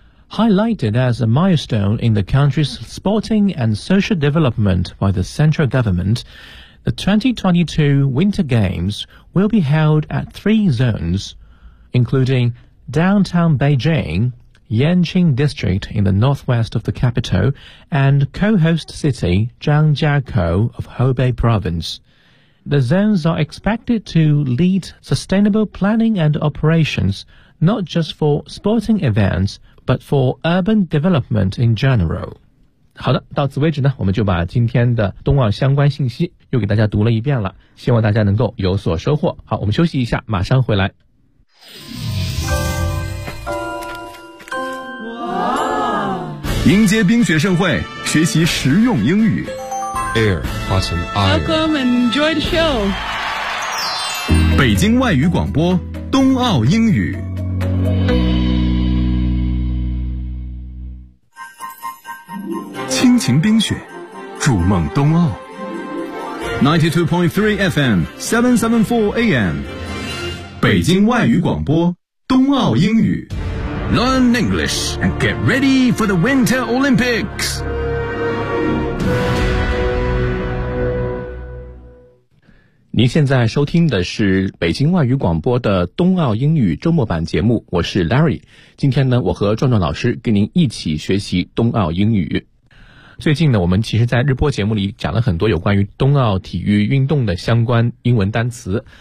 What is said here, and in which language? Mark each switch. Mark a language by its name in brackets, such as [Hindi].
[English] Highlighted as a milestone in the country's sporting and social development by the central government, the 2022 Winter Games will be held at three zones, including downtown Beijing,Yanqing District in the northwest of the capital, and co-host city Zhangjiakou of Hebei Province. The zones are expected to lead sustainable planning and operations, not just for sporting events, but for urban development in general. [Chinese] 好的，到此为止呢，我们就把今天的冬奥相关信息又给大家读了一遍了，希望大家能够有所收获。好，我们休息一下，马上回来。迎接冰雪盛会，学习实用英语。 [English] Air, hot and iron. Welcome and enjoy the show. [Chinese] 北京外语广播，冬奥英语。亲情冰雪，筑梦冬奥。92.3 FM, 774 AM. 北京外语广播，冬奥英语。 [English] Learn English and get ready for the Winter Olympics. [Chinese] 您现在收听的是北京外语广播的冬奥英语周末版节目，我是 Larry。今天呢，我和壮壮老师跟您一起学习冬奥英语。最近呢，我们其实在日播节目里讲了很多有关于冬奥体育运动的相关英文单词。